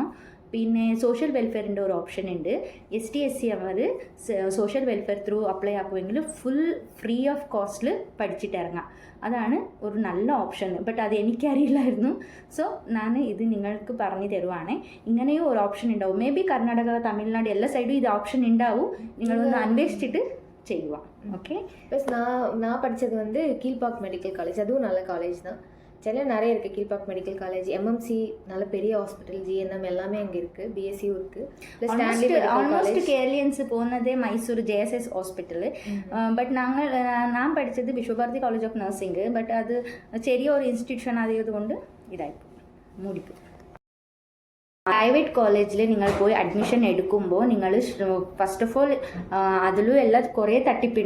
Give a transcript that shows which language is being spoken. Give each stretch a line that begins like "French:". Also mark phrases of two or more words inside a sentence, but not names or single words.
Malayalam: പിന്നെ
English: social welfare
Malayalam: ഒരു ഓപ്ഷൻ ഉണ്ട്. ST/SC അവർ
English: social welfare through
Malayalam: അപ്ലൈ ആക്കുമെങ്കിൽ
English: full free of cost
Malayalam: പഠിച്ചിട്ട് ഇറങ്ങാം. അതാണ് ഒരു നല്ല ഓപ്ഷൻ. ബട്ട് അത് എനിക്കറിയില്ലായിരുന്നു. സോ ഞാൻ ഇത് നിങ്ങൾക്ക് പറഞ്ഞു തരുവാണ്. ഇങ്ങനെയും ഒരു ഓപ്ഷൻ ഉണ്ടാവും.
English: may be
Malayalam: കർണാടക, തമിഴ്നാട് എല്ലാ സൈഡും ഇത് ഓപ്ഷൻ ഉണ്ടാവും. നിങ്ങളൊന്ന് അന്വേഷിച്ചിട്ട് ചെയ്യുക.
Tamil: ஓகே, ப்ளஸ் நான் படித்தது வந்து கீழ்பாக் மெடிக்கல் காலேஜ். அதுவும் நல்ல காலேஜ் தான். சென்னையில் நிறைய இருக்குது கீழ்பாக் மெடிக்கல் காலேஜ், MMC நல்ல பெரிய ஹாஸ்பிட்டல், GNM எல்லாமே அங்கே இருக்குது, BSCயும் இருக்குது.
Malayalam: ஆல்மோஸ்ட் കേരളീയൻസ് പോകുന്നത് മൈസൂർ JSS ഹോസ്പിറ്റൽ. ബട്ട് ഞാൻ പഠിച്ചത് വിശ്വഭാരതി കോളേജ് ഓഫ് നഴ്സിംഗ്. ബട്ട് അത് ചെറിയൊരു ഇൻസ്റ്റിറ്റ്യൂഷൻ ആയതുകൊണ്ട് ഇതായിപ്പോയി, മൂടിപ്പോയി.
English: private college
Malayalam: നിങ്ങൾ പോയി അഡ്മിഷൻ എടുക്കുമ്പോൾ നിങ്ങൾ
English: first of all
Malayalam: അതിലും എല്ലാം കുറേ തട്ടിപ്പുണ്ട്.